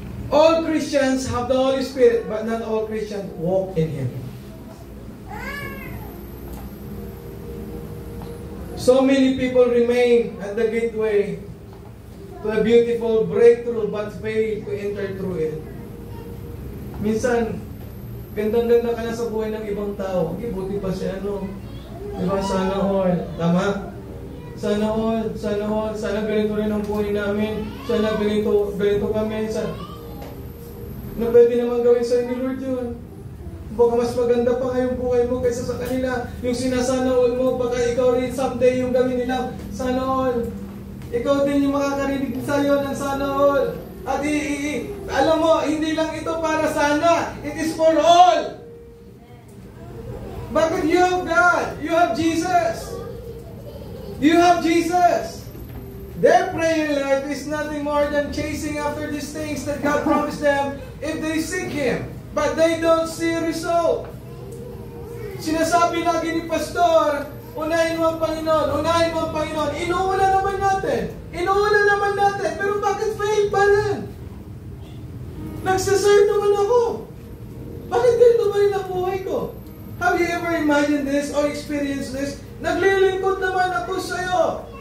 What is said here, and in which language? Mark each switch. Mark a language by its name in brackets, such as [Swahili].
[English] All Christians have the Holy Spirit, but not all Christians walk in Him. So many people remain at the gateway to a beautiful breakthrough but fail to enter through it. [Filipino] Minsan, gandang-ganda ka na sa buhay ng ibang tao. Okay, buti pa siya, ano? Diba? Sana all. Tama? Sana all. Sana all. Sana ganito rin ang buhay namin. Sana ganito kami. Na pwede naman gawin sa'yo ni Lord yun. Baka mas maganda pa ngayong buhay mo kaysa sa kanila. Yung sinasana all mo, baka ikaw rin someday yung gawin nila. Sana all. Ikaw din yung makakarinig sa'yo ng sana all. At alam mo, hindi lang ito para sana. [English] It is for all. Bakit you have God? You have Jesus. You have Jesus. Their prayer life is nothing more than chasing after these things that God promised them if they seek Him. But they don't see result. [Filipino] Sinasabi lagi ni Pastor, unahin mo ang Panginoon, unahin mo ang Panginoon. Inuuna naman natin. Inuuna naman natin. Pero bakit fail pa rin? Nagsaserve naman ako. Bakit ganito ba rin ang buhay ko? [English] Have you ever imagined this or experienced this? [Filipino] Naglilingkod naman ako sa'yo.